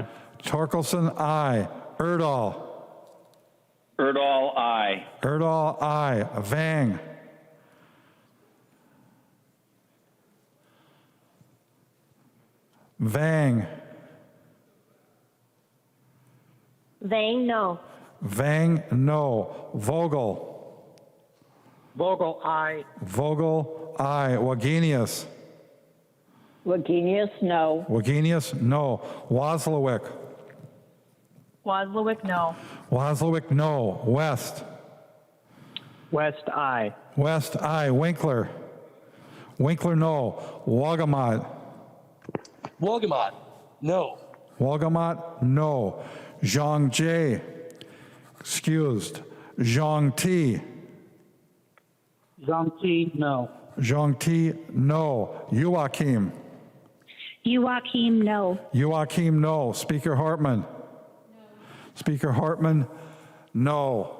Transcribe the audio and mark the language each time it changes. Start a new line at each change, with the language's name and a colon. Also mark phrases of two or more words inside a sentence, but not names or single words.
English: Torkelson, aye. Erdahl. Erdahl, aye. Erdahl, aye. Vang. Vang. Vang, no. Vang, no. Vogel. Vogel, aye. Vogel, aye. Wagenius. Wagenius, no. Wagenius, no. Wozlowick. Wozlowick, no. Wozlowick, no. West. West, aye. West, aye. Winkler. Winkler, no. Wogamot. Wogamot, no. Wogamot, no. Zhang J. Excused. Zhang T. Zhang T, no. Zhang T, no. Joachim. Joachim, no. Joachim, no. Speaker Hartman. Speaker Hartman, no.